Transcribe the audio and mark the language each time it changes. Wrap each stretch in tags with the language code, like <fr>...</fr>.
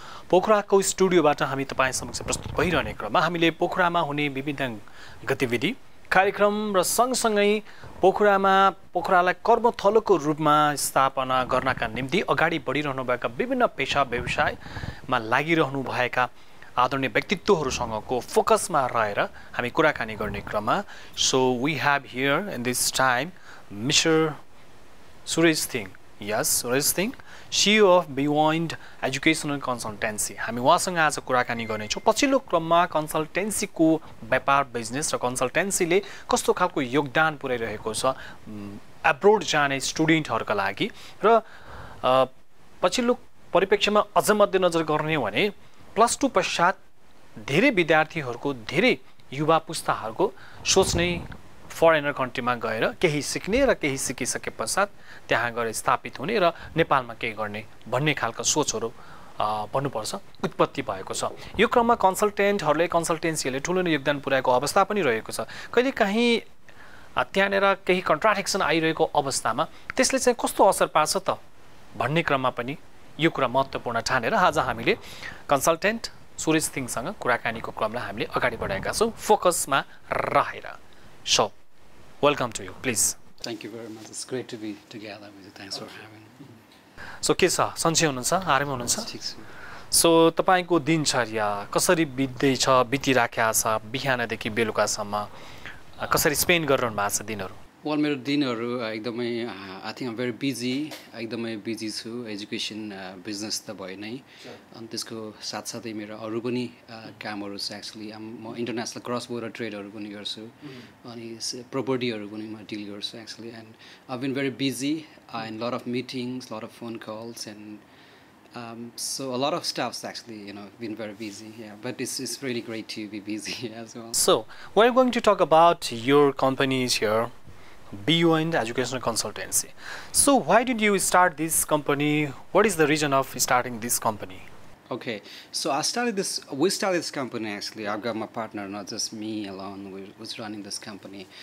<ne>पोखराको स्टुडियोबाट हामी तपाईं समक्ष प्रस्तुत भइरहने क्रममा हामीले पोखरामा हुने विभिन्न गतिविधि कार्यक्रम र सँगसँगै पोखरालाई कर्मथलोको रूपमा स्थापना गर्नका निम्ति अगाडि बढिरहनुभएका विभिन्न पेशा व्यवसायमा लागिरहनु भएका आदरणीय व्यक्तित्वहरूसँगको फोकसमा रहेर हामी कुराकानी गर्ने क्रममा</ne> <en>So we have here in this time Mr. Suresh Singh. Yes, Suresh Singh, CEO of Beyond Educational Consultancy.</en> <ne>हामी उहाँसँग आज कुराकानी गर्नेछौँ। पछिल्लो क्रममा कन्सल्टेन्सीको व्यापार बिजनेस र कन्सल्टेन्सीले कस्तो खालको योगदान पुर्याइरहेको छ एब्रोड जाने स्टुडेन्टहरूका लागि र पछिल्लो परिप्रेक्ष्यमा अझ मध्यनजर गर्ने भने +2 पश्चात धेरै विद्यार्थीहरूको धेरै युवा पुस्ताहरूको सोच्ने फरेनर कन्ट्रीमा गएर केही सिक्ने र केही सिकिसके पश्चात त्यहाँ गएर स्थापित हुने र नेपालमा केही गर्ने भन्ने खालका सोचहरू भन्नुपर्छ उत्पत्ति भएको छ। यो क्रममा कन्सल्टेन्टहरूले कन्सल्टेन्सीहरूले ठुलो योगदान पुर्याएको अवस्था पनि रहेको छ। कहिलेकाहीँ त्यहाँनिर केही कन्ट्राडिक्सन आइरहेको अवस्थामा त्यसले चाहिँ कस्तो असर पार्छ त भन्ने क्रममा पनि यो कुरा महत्त्वपूर्ण ठानेर आज हामीले कन्सल्टेन्ट सुरेश सिंहसँग कुराकानीको क्रमलाई हामीले अगाडि बढाएका छौँ फोकसमा रहेर।</ne> <en>So, welcome to you, please. Thank you very much. It's great to be together with you. Thanks for having me.</en> <ne>So, के छ सन्चै हुनुहुन्छ आरामै हुनुहुन्छ? ठिक छु। सो तपाईको दिनचर्या कसरी बित्दैछ बितिराखेको छ बिहानदेखि बेलुकासम्म कसरी स्पेन्ड गरिरहनु भएको छ दिनहरू?</ne> <en>Well,</en> <ne>मेरो दिनहरू एकदमै</ne> <en>I think I'm very busy.</en> <ne>एकदमै बिजी छु एजुकेसन बिजनेस त भयो नै अनि त्यसको साथसाथै मेरो अरू पनि कामहरू छ एक्चुअली म इन्टरनेसनल क्रस बोर्डर ट्रेडहरू पनि गर्छु अनि प्रपर्टीहरू पनि म डिल गर्छु actually and</ne> <en>I've been very busy and lot of meetings, lot of phone calls and so a lot of stuff's actually been very busy, yeah, but it's really great to be busy as well. So we're going to talk about your companies here, Beyond Educational Consultancy. So why did you start this company? What is the reason of starting this company? Okay, so we started this company actually. I've got my partner, not just me alone, who's running this company.</en>